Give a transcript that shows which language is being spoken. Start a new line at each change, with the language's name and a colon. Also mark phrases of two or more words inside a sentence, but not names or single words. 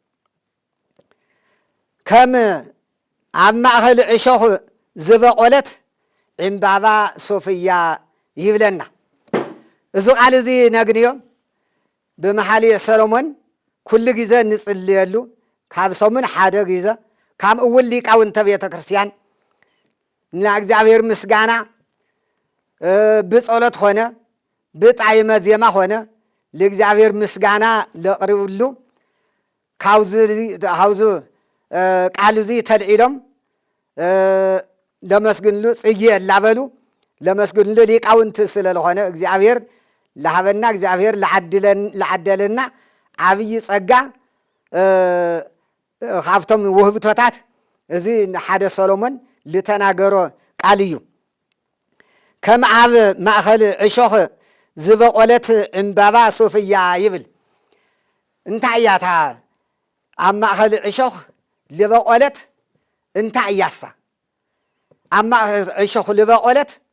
Tigrinya: ከም ኣብ ማእኸል ዕሾኽ ዝበቆለት ዕምባባ ሶፍያ ይብለና። እዚ ቃል እዚ ነግንዮ ብመሓልየ ሰሎሞን ኩሉ ግዜ ንጽልየሉ ካብ ሰሙን ሓደ ግዜ ካብ እውን ሊቃውንተ ቤተ ክርስቲያን ንእግዚአብሔር ምስጋና ብጸሎት ሆነ ብጣዕመ ዜማ ሆነ ለእግዚአብሔር ምስጋና ለቅርብሉ ካውዝ ቃል እዚ ተልዒሎም ለመስግንሉ ጽጌ ላበሉ ለመስግንሉ ሊቃውንት ስለሆነ እግዚአብሔር ለሃበና እግዚአብሔር ለዓደለና ዓብይ ጸጋ ካብቶም ውህብቶታት እዚ ሓደ ሰሎሞን ልተናገሮ ቃል እዩ ከም ኣብ ማእኸል ዕሾኽ ዝበቆለት ዕምባባ ሶፍያ ይብል እንታይ እያታ ኣብ ማእኸል ዕሾኽ ዝበቆለት እንታይ እያሳ ኣብ ማእኸል ዕሾኽ ዝበቆለት